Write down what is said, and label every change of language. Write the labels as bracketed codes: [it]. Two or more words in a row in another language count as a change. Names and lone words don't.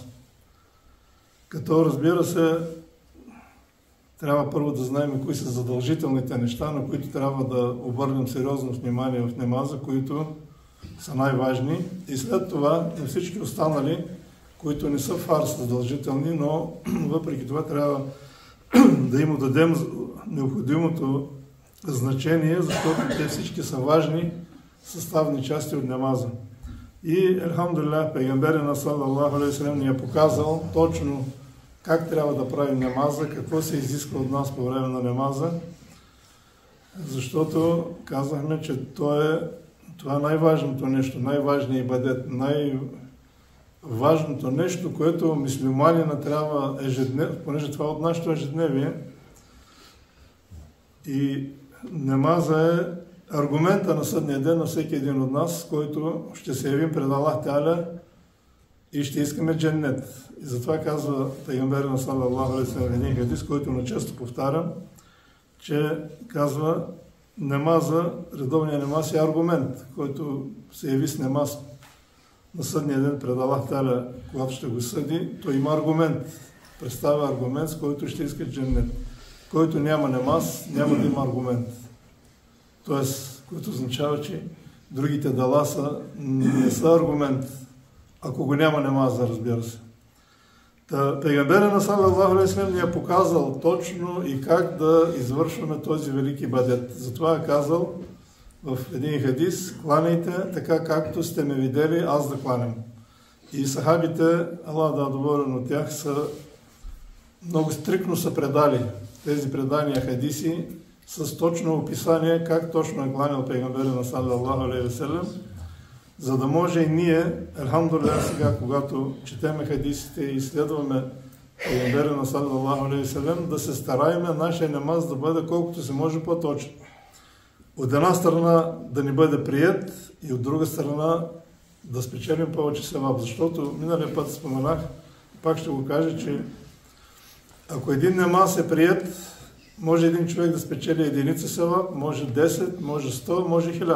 [bg] Като разбира се, трябва първо да знаем кои са задължителните неща, на които трябва да обърнем сериозно внимание в намаза, които са най-важни, и след това на всички останали, които не са фарс задължителни, но въпреки това трябва да им дадем необходимото значение, защото те всички са важни съставни части от намаза. И алхамдулилlah, пейгамберът [ar] صلى الله عليه وسلم [bg] ни е показал точно как трябва да правим намаза, какво се изисква от нас по време на намаза, защото казахме, че това е най-важното нещо, най-важният ибадет, най-важното нещо, което мюслиманина трябва ежедневно, понеже това е от нашето ежедневие. И намаза е аргумента на съдния ден на всеки един от нас, който ще се явим пред Аллах Теаля и ще искаме дженнет. И затова казва пейгамберът [ar] صلى الله عليه وسلم [bg] един хадис, който начесто повтарям, че казва намаза, редовният намаз е аргумент, който се яви с намаз на съдния ден пред Аллах Теаля, когато ще го съди, той има аргумент, представя аргумент, с който ще иска дженнет. Който няма намаз, няма да има аргумент. Тоест, което означава, че другите дела не са аргумент, ако го няма намаза, разбира се. Пейгамберът на [ar] صلى الله عليه وسلم [bg] ни е показал точно и как да извършваме този велики ибадет. Затова е казал в един хадис: кланяйте така, както сте ме видели аз да кланям. И сахабите, Аллах да е доволен от тях, много стриктно са предали тези предания хадиси с точно описание как точно е кланял пейгамберът на [ar] صلى الله عليه وسلم, [bg] за да може и ние, алхамдулилlah, сега, когато четеме хадисите и изследваме пейгамбера на [ar] صلى الله عليه وسلم, [bg] да се стараеме нашия намаз да бъде колкото се може по-точен. От една страна да ни бъде прият и от друга страна да спечелим повече севап. Защото миналия път споменах, пак ще го кажа, че ако един намаз е прият, може един човек да спечели единица севап, може 10, може 100, може 1000.